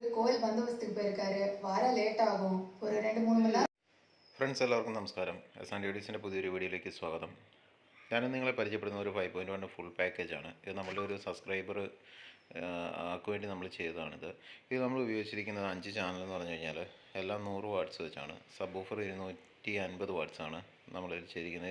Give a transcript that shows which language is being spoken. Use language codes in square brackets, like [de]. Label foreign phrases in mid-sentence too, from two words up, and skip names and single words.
[ta] கோயில் பந்தோபஸ்துக்கு போயிருக்காரு. வர லேட் ஆகும். ஒரு 2-3 மணி நேரம். [ml] ഫ്രണ്ട്സ് എല്ലാവർക്കും നമസ്കാരം. SNDDസിൻ്റെ പുതിയൊരു വീഡിയോയിലേക്ക് സ്വാഗതം. ഞാനും നിങ്ങളെ പരിചയപ്പെടുന്ന ഒരു 5.1 [en] full package. [ml] ഇത് നമ്മളുടെ ഒരു സബ്സ്ക്രൈബർ ആൾക്ക് വേണ്ടി നമ്മൾ ചെയ്തതാണിത്. ഇത് നമ്മൾ ഉപയോഗിച്ചിരിക്കുന്നത് 5 ചാനൽ എന്ന് പറഞ്ഞു കഴിഞ്ഞാൽ എല്ലാം 100 വാട്ട്സ് വെച്ചാണ്. [en] sub offer [ml] 250 വാട്ട്സാണ് നമ്മൾ ചെയ്തിരിക്കുന്നത്.